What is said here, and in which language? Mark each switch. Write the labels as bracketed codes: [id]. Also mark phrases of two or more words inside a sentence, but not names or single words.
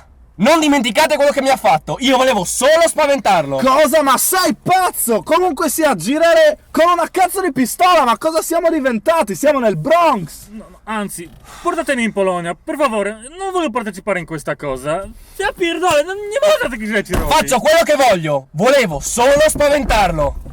[it] Non dimenticate quello che mi ha fatto! Io volevo solo spaventarlo! Cosa? Ma sei pazzo? Comunque sia, girare con una cazzo di pistola, ma cosa siamo diventati? Siamo nel Bronx! No, anzi, portatemi in Polonia, per favore, non voglio partecipare in questa cosa. [pl] Ja pierdolę, no nie można takich rzeczy robić! Faccio quello che voglio! Volevo solo spaventarlo!